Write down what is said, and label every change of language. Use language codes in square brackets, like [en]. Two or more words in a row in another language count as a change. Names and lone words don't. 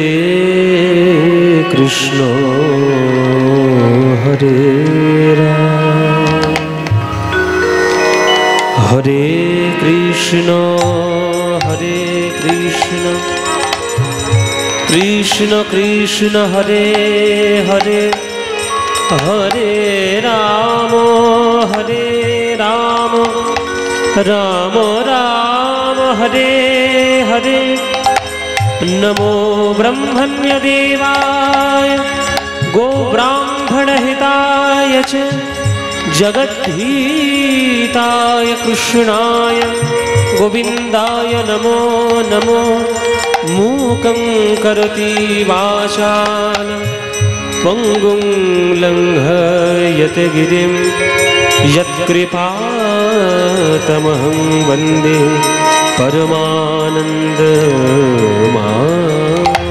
[sa] কৃষ্ণ হরে রাম, হরে কৃষ্ণ হরে কৃষ্ণ, কৃষ্ণ কৃষ্ণ হরে হরে, হরে রাম রাম রাম হরে হরে। নমো ব্রহ্মণ্য দেবায় গো ব্রাহ্মণ ब्राह्मणहिताय च जगद्धिताय कृष्णाय गोविन्दाय नमो नमो। मूकं करोति वाचालं पङ्गुं लङ्घयते गिरिं यत्कृपातमहं वन्दे परमानन्दमाधवम्।